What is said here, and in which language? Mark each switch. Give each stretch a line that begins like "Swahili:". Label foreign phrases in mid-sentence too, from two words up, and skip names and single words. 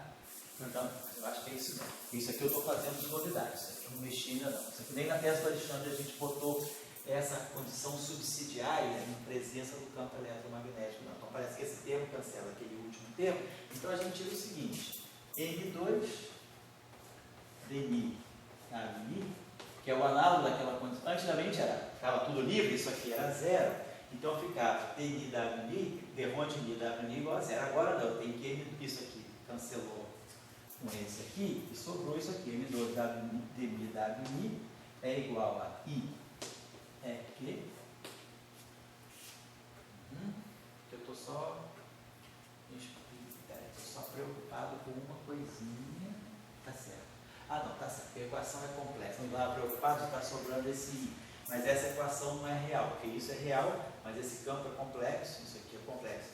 Portuguese: Então, eu acho que é isso mesmo. Isso aqui eu estou fazendo de novidade. Isso aqui eu não mexi ainda não. Isso aqui nem na tese do Alexandre a gente botou essa condição subsidiária em presença do campo eletromagnético, não. Então parece que esse termo cancela aquele último termo. Então a gente tira o seguinte: M2 dni w mi, que é o análogo daquela condição. Antigamente estava tudo livre, isso aqui era zero. Então ficava dni w mi, derrou de mi w mi igual a zero. Agora não, tem que isso aqui cancelou com esse aqui e sobrou isso aqui. M2 dni w mi é igual a i é que eu estou só preocupado com uma coisinha. Tá certo. Ah não, tá certo, a equação é complexa, não estava preocupado, está sobrando esse i, mas essa equação não é real, porque isso é real, mas esse campo é complexo, isso aqui é complexo.